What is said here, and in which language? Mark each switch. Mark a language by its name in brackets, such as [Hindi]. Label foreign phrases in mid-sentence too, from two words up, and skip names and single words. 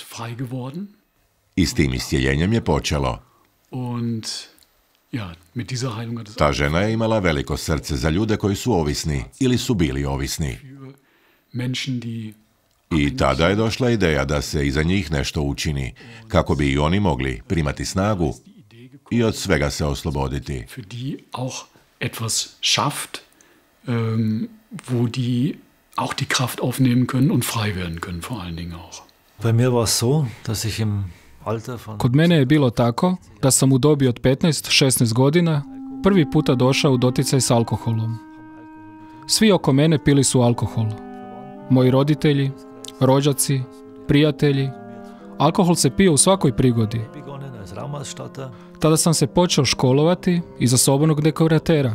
[Croatian] I s tim iscjeljenjem je počelo. Ta žena je imala veliko srce za ljude koji su ovisni ili su bili ovisni. I tada je došla ideja da se i za njih nešto učini, kako bi i oni mogli primati snagu i od svega se osloboditi. [German] Auch die Kraft aufnehmen können und frei werden können, vor allen Dingen auch. Bei mir war es so, dass ich im Alter von... [Croatian] Kod mene je bilo tako da sam u dobi od 15-16 godina prvi puta došao u doticaj s alkoholom. Svi oko mene pili su alkohol. Moji roditelji, rođaci, prijatelji. Alkohol se pio u svakoj prigodi. Tada sam se počeo školovati iza sobanog dekoratera.